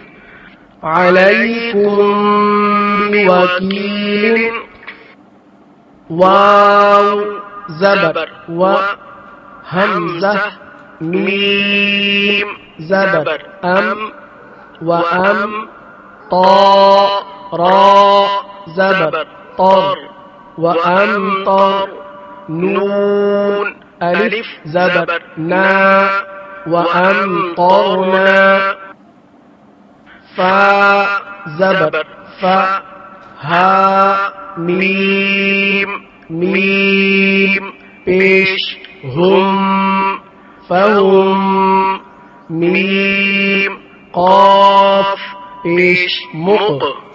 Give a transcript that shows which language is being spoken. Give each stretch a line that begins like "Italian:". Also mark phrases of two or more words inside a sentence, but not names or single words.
Urdu: علیکم بی وکیل واو زبر و حمزہ میم زبر ام و ام طا را زبر طر و امطر نون الف زبر نا و امطرنا فا زبر فا ہا میم میم پیش ہم فہم میم قاف پیش مق